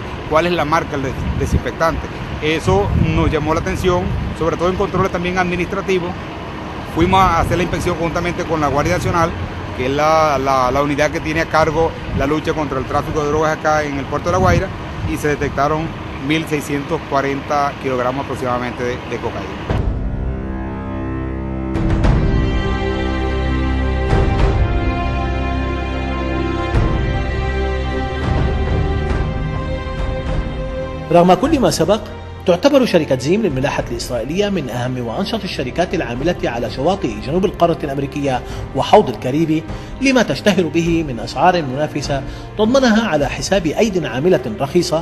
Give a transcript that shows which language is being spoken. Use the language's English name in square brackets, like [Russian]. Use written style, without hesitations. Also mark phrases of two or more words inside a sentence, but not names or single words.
[Spanish] ¿Cuál es la marca del desinfectante? Eso nos llamó la atención, sobre todo en controles también administrativos. Fuimos a hacer la inspección conjuntamente con la Guardia Nacional, que es la unidad que tiene a cargo la lucha contra el tráfico de drogas acá en el puerto de La Guaira, y se detectaron 1.640 kilogramos aproximadamente de cocaína. [Arabic] رغم كل ما سبق، تعتبر شركة زيم للملاحة الإسرائيلية من أهم وأنشط الشركات العاملة على شواطئ جنوب القارة الأمريكية وحوض الكاريبي، لما تشتهر به من أسعار منافسة تضمنها على حساب أيد عاملة رخيصة.